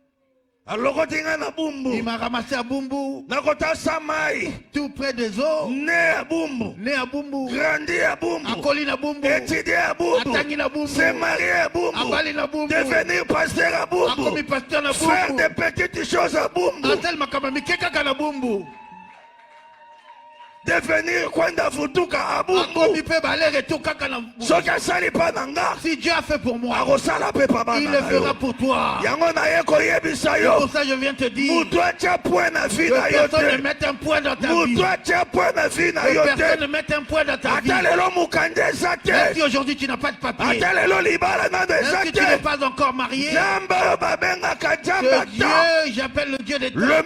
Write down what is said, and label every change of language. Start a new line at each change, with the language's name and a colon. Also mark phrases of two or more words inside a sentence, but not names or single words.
French: Il m'a ramassé à Bumbu, tout près des eaux, né à Bumbu, grandi à Bumbu, à Colina Bumbu, étudié à Bumbu, à Bumbu, s'est marié à Bumbu, à Balina Bumbu, devenir pasteur à Bumbu, faire des petites choses à Bumbu, devenir
Kongo: kwenda futuka abumbu.
French: Si Dieu a fait pour moi, il le fera pour toi. C'est pour ça que je viens te dire que personne ne mette un point dans ta vie. Que personne ne mette un point dans ta vie. Même si aujourd'hui tu n'as pas de papier, même si tu n'es pas encore marié, ce Dieu, j'appelle le Dieu des temps,